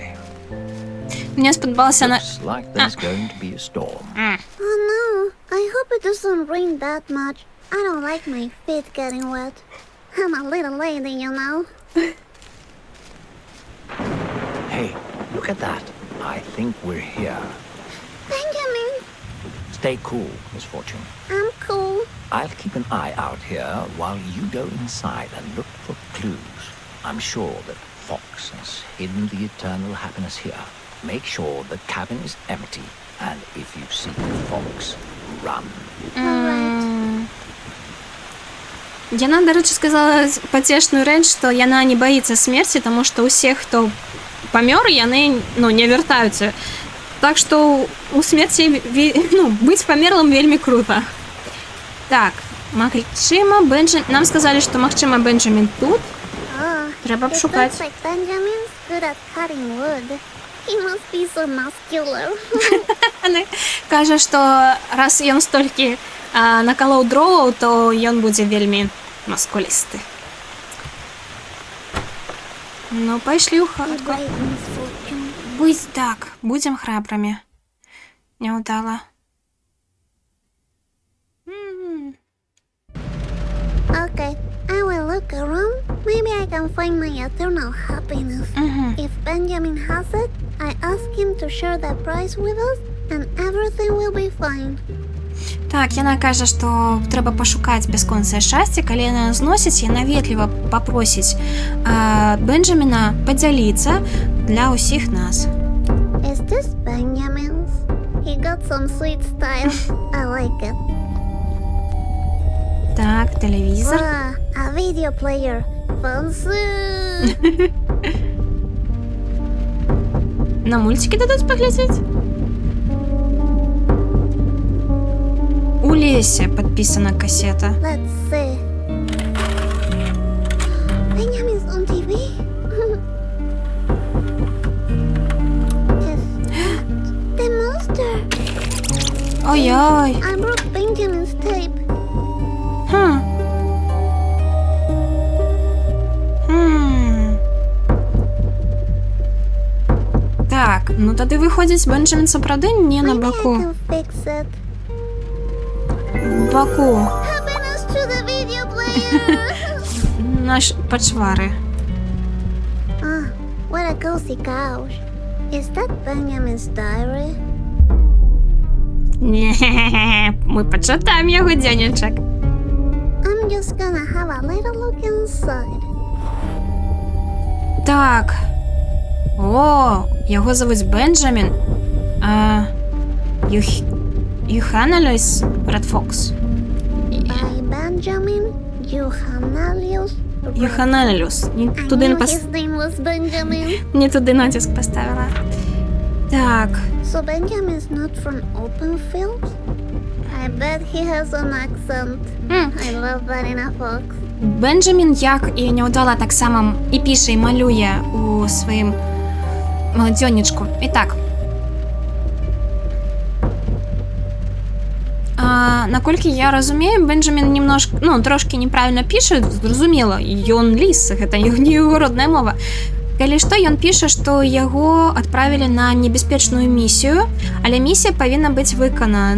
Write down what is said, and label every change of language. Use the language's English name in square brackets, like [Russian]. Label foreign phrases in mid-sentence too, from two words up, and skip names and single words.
[Ukrainian] Мені сподобалося на... [English] Looks like there's going to be a storm. Oh no, I hope it doesn't rain that much. I don't like my feet getting wet. I'm a little lady, you know. Hey, look at that. I think we're here. Benjamin, Stay cool, Miss Fortune. I'm cool. I'll keep an eye out here while you go inside and look for clues. I'm sure that Fox has hidden the eternal happiness here. Make sure the cabin is empty, and if you see Fox, run. Alright. [Belarusian] Яна, [Ukrainian] до речі, [Belarusian] сказала потешную рэч, што яна не баіцца смерці, таму што ўсе, хто памёр, яны, ну, не вяртаюцца. Так што у смерці, ну, быць памерлым вельмі круто. Так, магчыма, нам сказалі, што магчыма Бенджамін тут. [English] Oh, [Belarusian] Трэба б [English] it [Belarusian] шукаць. [English] looks like Benjamin's good at cutting wood. He must be so muscular. [Belarusian] Яна кажа, што раз ён столькі накалоў дроваў, то ён будзе вельмі маскулісты. Ну, пайшлі ў [English] Be [Belarusian] хатку. [English] brave, Miss Fortune. [Belarusian] Будь так, будзем храбрымі. Няўдала. [English] Okay, I will look around. Maybe I can find my eternal happiness. If Benjamin has it, I ask him to share the prize with us, and everything will be fine. [Belarusian] Так, яна кажа, што трэба пашукаць бясконцае шчасце, калі яна зносіць, яна ветліва папросіць Бенджаміна падзяліцца для ўсіх нас. [English] Is this Benjamin's? He got some sweet style. I like it. [Belarusian] Так, тэлевізор. [English] Ah, a video player. Fancy. [Belarusian] На мульцікі дадуць паглядзець? У лесе падпісана касета. [English] Let's see. Benjamin's on TV. The monster. [Belarusian] Ой-ой. [English] I broke Benjamin's tape. [Belarusian] Так, ну тады выходзіць Бенджамін сапраўды не на [English] Maybe I [Belarusian] баку. [English] can fix it. [Belarusian] Баку [English] Happiness to the video player. [Belarusian] наш пачвары. [English] Ah, what a cozy couch. Is that Benjamin's diary? [Belarusian] Не, мы пачытаем яго дзённічак. [English] I'm just gonna have a little look inside. [Belarusian] Так. О, яго завуць Бенджамін. Юханалюс Ред Фокс. [English] By Benjamin Juhanalius. [Belarusian] Юханалюс. [English] I knew his name was Benjamin. [Ukrainian] Не туди натиск поставила. [Belarusian] Так. [English] So Benjamin's not from Open Fields? I bet he has an accent. I love Vanilla Fox. [Ukrainian] Бенджамін, як і Неудала, так само і пише, і малює у своїм дзьонничку. [Belarusian] І так. Наколькі я разумею, Бенджамін трошки неправильно піша, зразумела, ён ліс, гэта не яго родная мова. Калі што, ён піша, што яго адправілі на небяспечную місію, але місія павінна быць выканана.